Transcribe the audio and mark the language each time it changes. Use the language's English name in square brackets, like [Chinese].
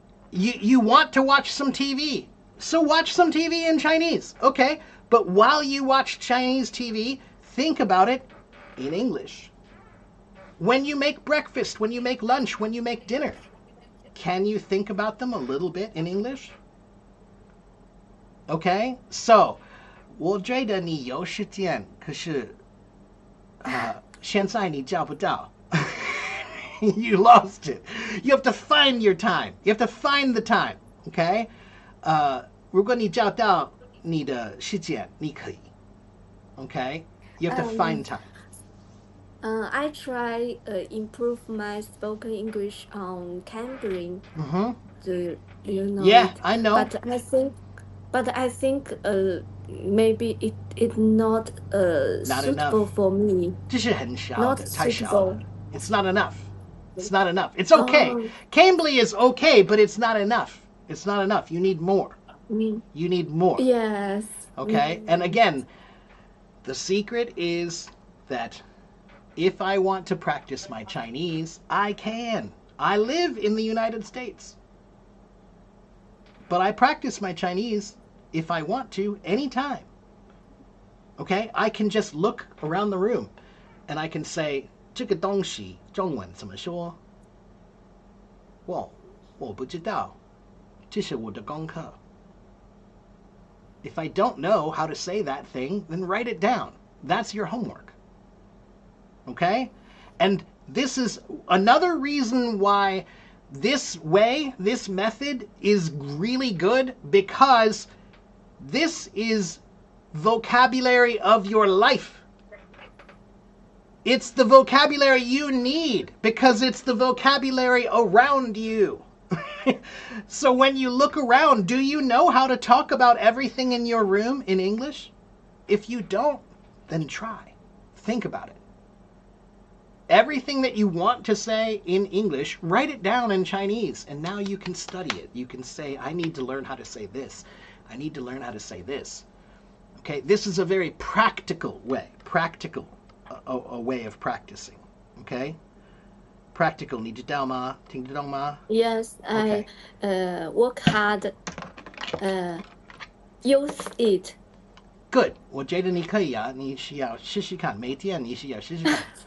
[English] You want to watch some TV. So watch some TV in Chinese. Okay, but while you watch Chinese TV, think about it in English. When you make breakfast, when you make lunch, when you make dinner, can you think about them a little bit in English? [Chinese] Okay, so 我觉得你有时间，可是现在你找不到。 [English] You lost it. You have to find your time. You have to find the time. Okay? [Chinese] 如果你找到你的时间，你可以。 [English] Okay? You have to find time. I try improve my spoken English on Cambly. Do you know? Yeah, it? I know. But I think maybe it not Not suitable enough. for me. [Chinese] 这是很少 [English] Not [Chinese] 的，太少了。 [English] suitable. It's not enough. It's not enough. It's okay. Oh. Cambly is okay, but it's not enough. It's not enough. You need more. You need more. Yes. Okay? And again, the secret is that if I want to practice my Chinese, I can. I live in the United States. But I practice my Chinese if I want to anytime. Okay? I can just look around the room and I can say, 这个东西中文怎么说？ [Chinese] 我不知道，这是我的功课。 [English] If I don't know how to say that thing, then write it down. That's your homework. Okay? And this is another reason why this way, this method is really good, because this is vocabulary of your life. It's the vocabulary you need because it's the vocabulary around you. So when you look around, do you know how to talk about everything in your room in English? If you don't, then try. Think about it. Everything that you want to say in English, write it down in Chinese, and now you can study it. You can say, I need to learn how to say this. I need to learn how to say this. Okay, this is a very practical way, a way of practicing. Okay? [Chinese] practical 你知道吗？听得懂吗？ [English] Yes, I work hard, use it. [Chinese] Good， 我觉得你可以啊，你需要试试看，每天你需要试试看。